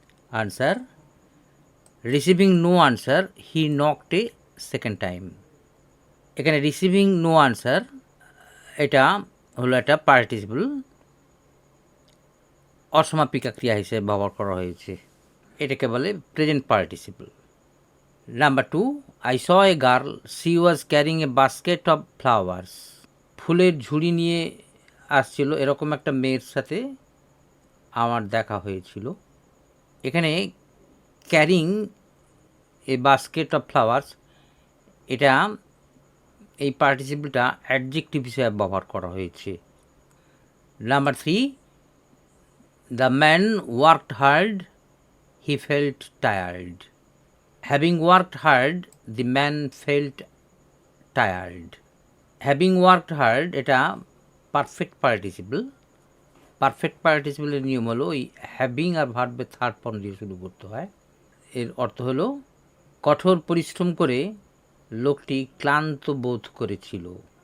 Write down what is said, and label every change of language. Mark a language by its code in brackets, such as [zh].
[en] Answer, receiving no answer, he knocked a second time. [bn] এখানে receiving no answer এটা হলো একটা পার্টিসিপল, অসমাপিকা ক্রিয়া হিসেবে ব্যবহার করা হয়েছে। এটাকে বলে present participle. [en] Number 2, I saw a girl, she was carrying a basket of flowers. [bn] ফুলের ঝুড়ি নিয়ে আসছিল এরকম একটা মেয়ের সাথে আমার দেখা হয়েছিল। এখানে carrying a basket of flowers, এটা এই পার্টিসিপলটা অ্যাডজেক্টিভ হিসেবে ব্যবহার করা হয়েছে। [en] Number 3, the man worked hard, he felt tired. Having worked hard, the man felt tired. [bn] Having worked hard এটা পারফেক্ট পার্টিসিপল। পারফেক্ট পার্টিসিপলের নিয়ম হলো ওই হ্যাভিং আর ভার্বের থার্ড ফর্ম দিয়ে শুরু করতে হয়। এর অর্থ হলো কঠোর পরিশ্রম করে লোকটি ক্লান্ত বোধ করেছিল।